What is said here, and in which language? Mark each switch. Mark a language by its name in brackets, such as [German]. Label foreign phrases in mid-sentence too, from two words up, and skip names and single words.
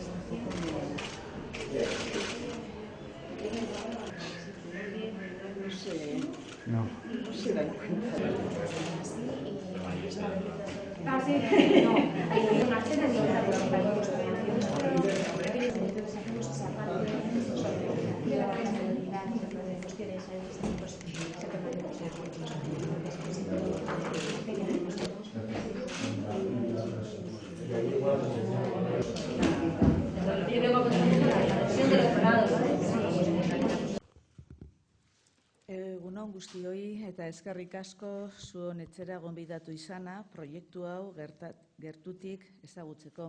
[Spanish] No. No se dan cuenta. Ah, sí. No. Marcela y otra de los compañeros entonces hacemos esa parte de la responsabilidad de cuestiones pues se [Basque] Egunon guztioi eta eskerrik asko zuen etxera gonbidatu izana proiektu hau gertutik ezagutzeko.